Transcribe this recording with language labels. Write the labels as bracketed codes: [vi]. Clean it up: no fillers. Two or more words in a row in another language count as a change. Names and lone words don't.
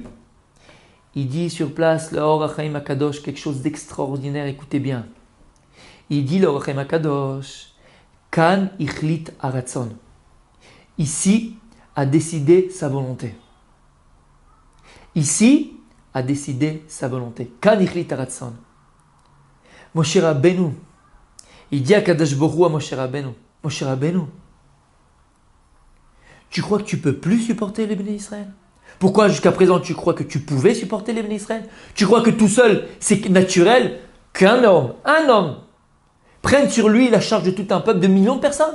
[fr] Il dit sur place, le Or HaChaim HaKadosh, quelque chose d'extraordinaire, écoutez bien. Il dit, le Or HaChaim HaKadosh, [he] כאן החליט הרצון. [fr] Ici, a décidé sa volonté. Ici, a décidé sa volonté. [he] כאן החליט הרצון. Moshe Rabbeinu, [fr] il dit à Kadosh Baruch Hu à Moshe Rabbeinu, Moshe Rabbeinu, tu crois que tu peux plus supporter les bénis d'Israël? Pourquoi jusqu'à présent tu crois que tu pouvais supporter les bénis d'Israël? Tu crois que tout seul, c'est naturel qu'un homme, prenne sur lui la charge de tout un peuple de millions de personnes?